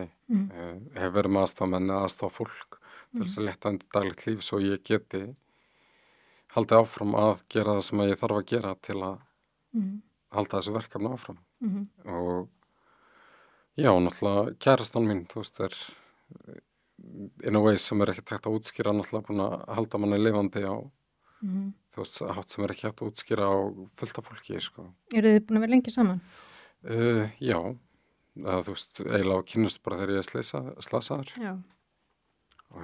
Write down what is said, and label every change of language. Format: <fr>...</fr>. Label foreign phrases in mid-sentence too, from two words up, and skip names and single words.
<is>Hef verið með aðstofamenn eða aðstofafólk til þess að letta undir daglegt líf svo ég geti haldið áfram að gera það sem ég þarf að gera til að halda þessu verkefni áfram. Og já, náttúrulega kærastan mín, þú veist,</is> <en>in a way</en> <is>sem ekki hægt að útskýra, náttúrulega búin að halda manni lifandi á þú veist, hátt sem ekki hægt að útskýra á fullt af fólki, sko. Eru þið búin að vera lengi saman? Já, þú veist, eiginlega kynnust bara þegar ég slasaður. Já. Og</is>